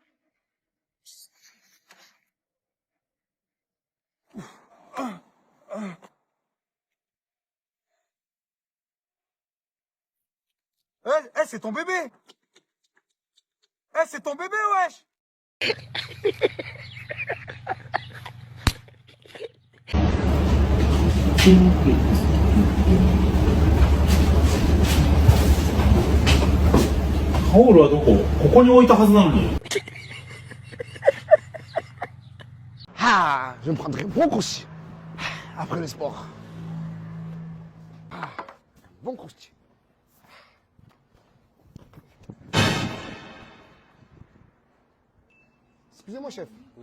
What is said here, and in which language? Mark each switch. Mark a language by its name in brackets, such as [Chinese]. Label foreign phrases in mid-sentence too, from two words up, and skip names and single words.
[French] C'est ton bébé! C'est ton bébé, wesh! [Japanese] タオルはどこ？ここに置いたはずなのに。 [French] Ah, je me prendrai bon croustille après le sport. Ah, bon croustille. Excusez-moi, chef. Oui.